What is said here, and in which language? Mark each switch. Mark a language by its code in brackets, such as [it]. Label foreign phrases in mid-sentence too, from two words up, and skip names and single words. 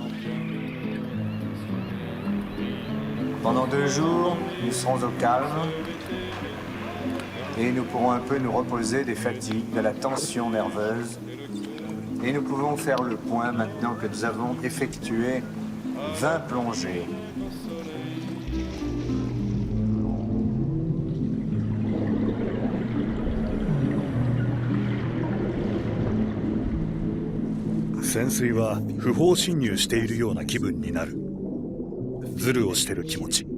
[fr] Pendant 2 jours, nous serons au calme et nous pourrons un peu nous reposer des fatigues, de la tension nerveuse. Et nous pouvons faire le point maintenant que nous avons effectué 20 plongées. [ja] 潜水は不法侵入しているような気分になる。ズルをしてる気持ち。